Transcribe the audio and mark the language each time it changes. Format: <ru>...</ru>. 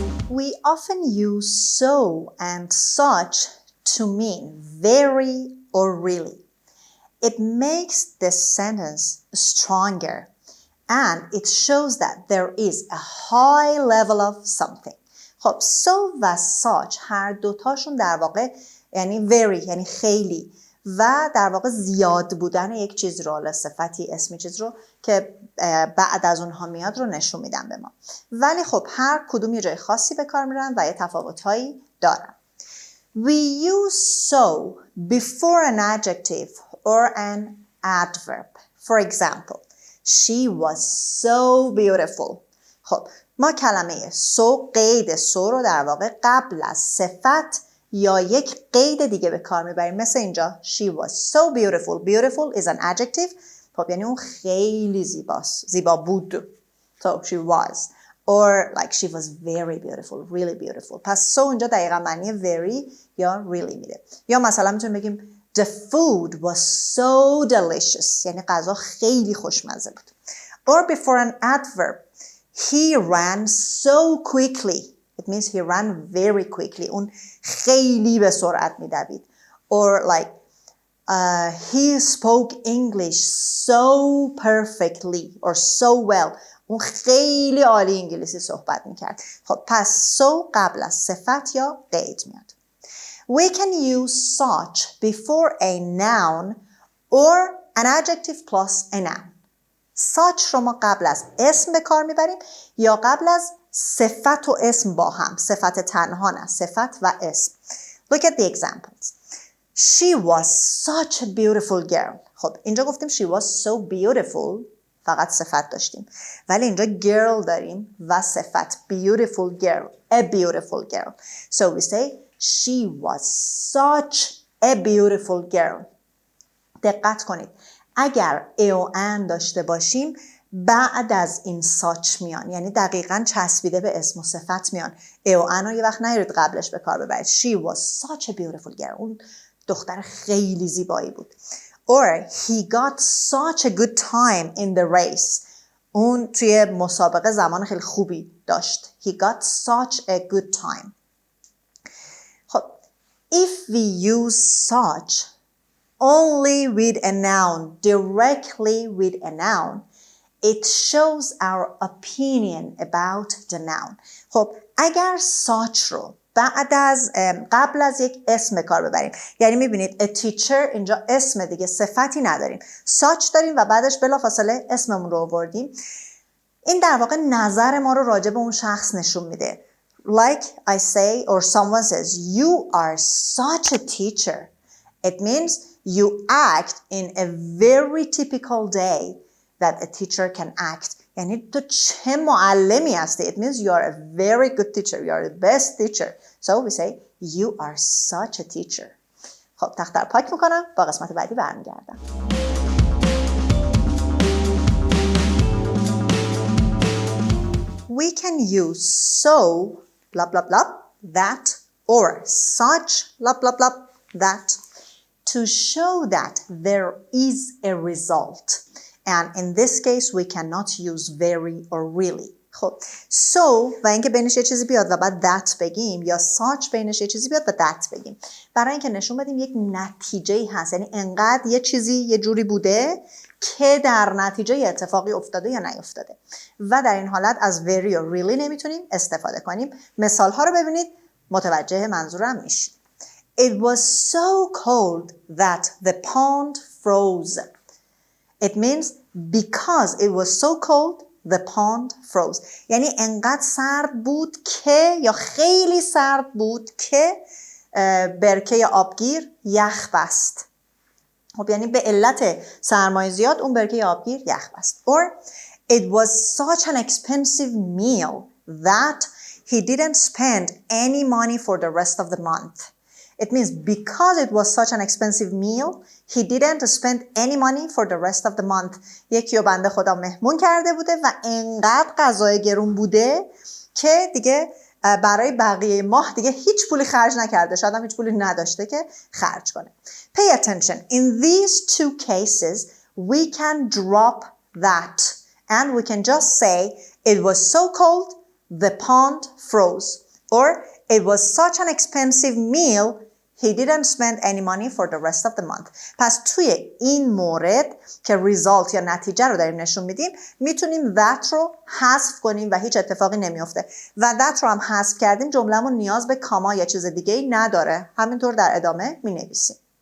<en>We often use so and such to mean very or really. It makes the sentence stronger and it shows that there is a high level of something.</en> <fa>خب so و such هر دوتاشون در واقع یعنی very یعنی خیلی و در واقع زیاد بودن یک چیز رو، صفتی اسمی چیز رو که بعد از اونها میاد رو نشون میدن به ما. ولی خب هر کدوم یه جای خاصی به کار میرن و یه تفاوت‌هایی دارن.</fa> <en>We use so before an adjective or an adverb. For example, she was so beautiful.</en> <fa>خب ما کلمه so قید so رو در واقع قبل از صفت یا یک قید دیگه به kar میبریم. مثل اینجا</fa> <en>she was so beautiful. Beautiful is an adjective.</en> <fa>خب یعنی اون خیلی زیباست. زیبا بود.</fa> <en>So she was. Or like she was very beautiful, really beautiful.</en> <fa>پس so اینجا دقیقا معنی very یا really میده. یا مثلا میتونیم بگیم</fa> <en>the food was so delicious.</en> <fa>یعنی غذا خیلی خوشمزه بود.</fa> <en>Or before an adverb, he ran so quickly. It means he ran very quickly.</en> <fa>اون خیلی به سرعت میدوید.</fa> <en>Or like he spoke English so perfectly or so well.</en> <fa>اون خیلی عالی انگلیسی صحبت میکرد. خب پس so قبل از صفت یا قید میاد.</fa> <en>We can use such before a noun or an adjective plus a noun.</en> <fa>such رو ما قبل از اسم به کار میبریم یا قبل از صفت و اسم با هم. صفت تنها نه، صفت و اسم.</fa> <en>Look at the examples. She was such a beautiful girl.</en> <fa>خب اینجا گفتیم</fa> <en>she was so beautiful.</en> <fa>فقط صفت داشتیم. ولی اینجا girl داریم و صفت.</fa> <en>Beautiful girl. A beautiful girl. So we say she was such a beautiful girl.</en> <fa>دقت کنید. اگر ا و ان داشته باشیم بعد از این such میان. یعنی دقیقاً چسبیده به اسم و صفت میان. ا و ان رو یه وقت نیارید قبلش به کار ببرید.</fa> <en>She was such a beautiful girl.</en> <fa>اون دختر خیلی زیبایی بود.</fa> <en>Or he got such a good time in the race.</en> <fa>اون توی مسابقه زمان خیلی خوبی داشت.</fa> <en>He got such a good time. خب if we use such only with a noun, directly with a noun, it shows our opinion about the noun.</en> <fa>خب اگر such رو قبل از یک اسم کار ببریم، یعنی میبینید a teacher اینجا اسم دیگه صفتی نداریم، such داریم و بعدش بلافاصله اسممون رو آوردیم. این در واقع نظر ما رو راجع به اون شخص نشون میده.</fa> <en>Like I say or someone says you are such a teacher. It means you act in a very typical day that a teacher can act.</en> <fa>یعنی تو چه معلمی هستی.</fa> <en>It means you are a very good teacher. You are the best teacher. So we say you are such a teacher.</en> <fa>خب تخته رو پاک میکنم. با قسمت بعدی برمیگردم.</fa> <en>We can use so blah blah blah that or such blah blah blah that to show that there is a result. And in this case, we cannot use very or really.</en> <fa>خب so و اینکه بینش یه چیزی بیاد و بعد that بگیم یا such بینش یه چیزی بیاد و that بگیم برای اینکه نشون بدیم یک نتیجه‌ای هست. یعنی انقدر یه چیزی یه جوری بوده که در نتیجه یه اتفاقی افتاده یا نیفتاده و در این حالت از very or really نمیتونیم استفاده کنیم. مثال ها رو ببینید متوجه منظورم میشید.</fa> <en>It was so cold that the pond froze. It means because it was so cold, the pond froze.</en> <fa>یعنی انقدر سرد بود که یا خیلی سرد بود که برکه یا آبگیر یخ بست. خب یعنی به علت سرمایه زیاد اون برکه یا آبگیر یخ بست.</fa> <en>Or it was such an expensive meal that he didn't spend any money for the rest of the month. It means because it was such an expensive meal, he didn't spend any money for the rest of the month.</en> <fa>یکی رو بنده خدا مهمون کرده بوده و انقدر غذای گرون بوده که دیگه برای بقیه ماه دیگه هیچ پولی خرج نکرده. شاید هم هیچ پولی نداشته که خرج کنه.</fa> <en>Pay attention. In these two cases, we can drop that and we can just say it was so cold, the pond froze. Or it was such an expensive meal, he didn't spend any money for the rest of the month.</en> <fa>پس توی این مورد که result یا نتیجه رو داریم نشون میدیم میتونیم that رو حذف کنیم و هیچ اتفاقی نمیفته و that رو هم حذف کردیم جمله‌مون نیاز به کاما یا چیز دیگه ای نداره. همینطور در ادامه مینویسیم.</fa>